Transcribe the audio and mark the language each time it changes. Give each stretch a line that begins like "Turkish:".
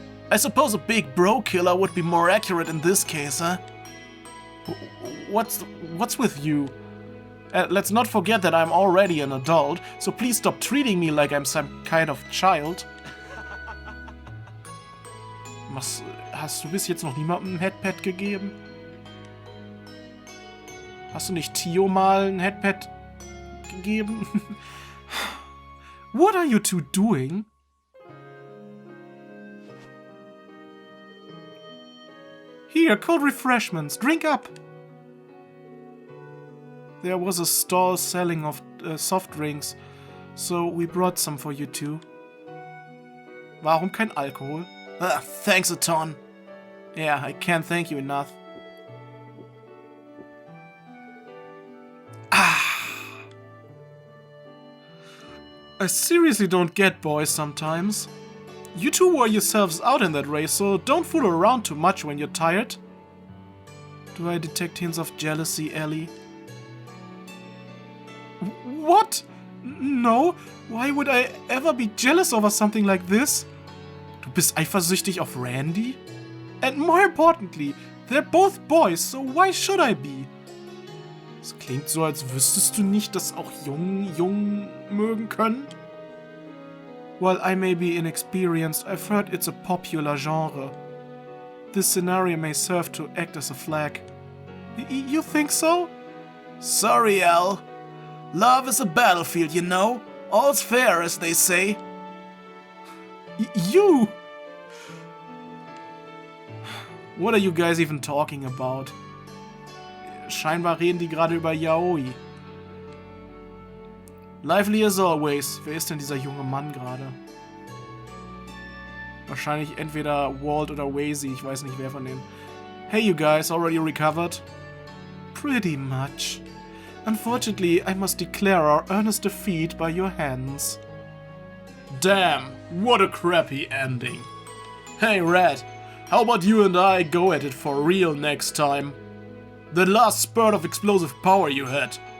English: I suppose a big bro killer would be more accurate in this case, huh? What's with you? Let's not forget that I'm already an adult, so please stop treating me like I'm some kind of child.
German: Hast du bis jetzt noch niemandem ein Headpad gegeben? Hast du nicht Tio mal ein Headpad gegeben?
English: What are you two doing? Here, cold refreshments. Drink up. There was a stall selling of soft drinks, so we brought some for you two.
German: Warum kein Alkohol?
English: Thanks a ton. Yeah, I can't thank you enough. I seriously don't get boys sometimes. You two wore yourselves out in that race, so don't fool around too much when you're tired. Do I detect hints of jealousy, Ellie? What? No, why would I ever be jealous over something like this?
German: Du bist eifersüchtig auf Randy?
English: And more importantly, they're both boys, so why should I be?
German: Es klingt so, als wüsstest du nicht, dass auch Jungen mögen können?
English: While I may be inexperienced, I've heard it's a popular genre. This scenario may serve to act as a flag. You think so? Sorry, Al. Love is a battlefield, you know? All's fair, as they say. You! What are you guys even talking about?
German: Scheinbar reden die gerade über Yaoi.
English: Lively as always.
German: Wer ist denn dieser junge Mann gerade? Wahrscheinlich entweder Walt oder Wazy, ich weiß nicht wer von denen.
English: Hey you guys, already recovered? Pretty much. Unfortunately, I must declare our earnest defeat by your hands. Damn, what a crappy ending. Hey Red, How about you and I go at it for real next time? The last spurt of explosive power you had.